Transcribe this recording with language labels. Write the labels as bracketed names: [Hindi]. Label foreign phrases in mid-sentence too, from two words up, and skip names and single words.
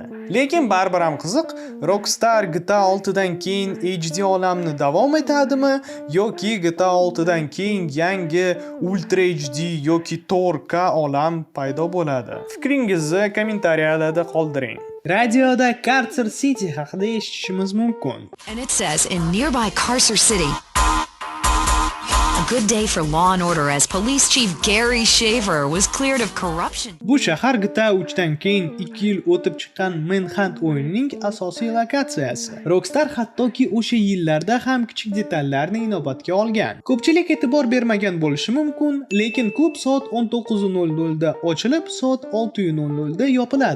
[Uzbek] Lekin baribir ham qiziq, Rockstar GTA 6 dan keyin HD olamni davom etadimi yoki GTA 6 dan keyin yangi Ultra HD yoki 4K olam paydo bo'ladi? Fikringizni kommentariyalarda qoldiring. Radioda Carcer City haqida eshitishimiz mumkin. [English] And it says in nearby Carcer City, a good day for law and order as police chief Gary Shaver was cleared of corruption. [Uzbek] Bu shahar GTA 3 dan keyin 2 yil o'tib chiqqan Manhunt o'yinining asosiy lokatsiyasi. Rockstar hattoki o'sha yillarda ham kichik detallarni inobatga olgan. Ko'pchilik e'tibor bermagan bo'lishi mumkin, lekin klub soat 19:00 da ochilib, soat 6:00 da yopiladi.